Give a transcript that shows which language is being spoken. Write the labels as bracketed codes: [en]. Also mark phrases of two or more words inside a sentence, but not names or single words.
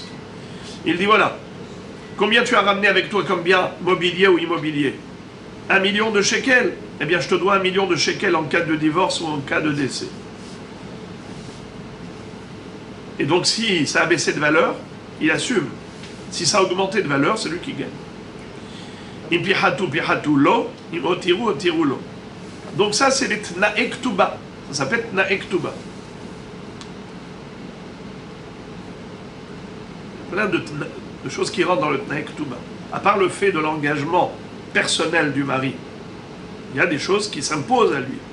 [fr] Il dit voilà, combien tu as ramené avec toi comme bien mobilier ou immobilier? 1 million de shekels? Eh bien, je te dois 1 million de shekels en cas de divorce ou en cas de décès. Et donc, si ça a baissé de valeur, il assume. Si ça a augmenté de valeur, c'est lui qui gagne. [he] אם פיחתו פיחתו לו, אם הותירו הותירו לו. [fr] Donc ça, c'est les [he] תנאי כתובה. [fr] Ça s'appelle [he] תנאי כתובה. [fr] Plein de choses qui rentrent dans le [he] תנאי כתובה. [fr] À part le fait de l'engagement personnel du mari, il y a des choses qui s'imposent à lui.